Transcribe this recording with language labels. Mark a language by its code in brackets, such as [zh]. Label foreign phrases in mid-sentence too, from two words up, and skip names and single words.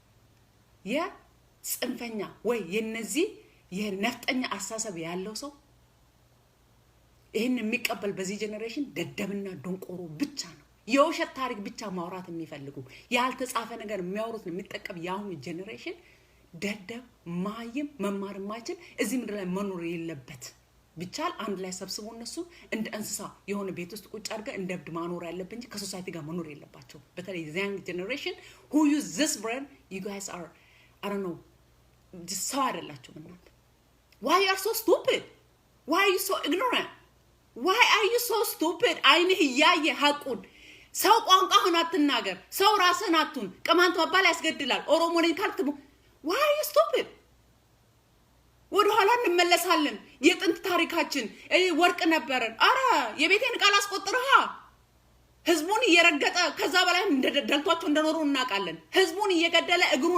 [am] የጽንፈኛ ወይ የነዚህ የነፍጠኛ አሳሰብ ያለው ሰው ይሄን የሚቀበል በዚህ ጄኔሬሽን ደደብና ዶንቆሮ ብቻ ነው የውሸት ታሪክ ብቻ ማውራት የሚፈልጉ ያልተጻፈ ነገር የሚያወሩት የሚጠቀም ያሁን ጄኔሬሽን ደደብ ማይም መማር ማይችል እዚህ ምድር ላይ መኖር የለበት ብቻል አንድ ላይ ሰብስቦ እነሱ እንደ እንስሳ የሆነ ቤት ውስጥ ቁጭ አድርገ እንደ እብድ ማኖር ያለበት እንጂ ከሶሳይቲ ጋር መኖር የለባቸው [en] በተለይ young generation who use this brain you guys are I don't know just so [am] አይደላችሁ እናንተ [en] why you are so stupid why are you so ignorant why are you so stupid [am] አይንህ ያየ ሐቁን ሰው ቋንቋ ሆነ አትናገር ሰው ራስህን አትሁን ቅማንት መባል ያስገድላል ኦሮሞ ነኝ ካልክ [en] why are you stupid [am] ወደ ኋላ እንመለሳለን የጥንት ታሪካችን ወርቅ ነበረን አረ የቤቴን ቃል አስቆጥረሃ ህዝቡን እየረገጠ ከዛ በላይ እንደደልቷቸው እንደኖሩ እናቃለን ህዝቡን እየገደለ እግሩን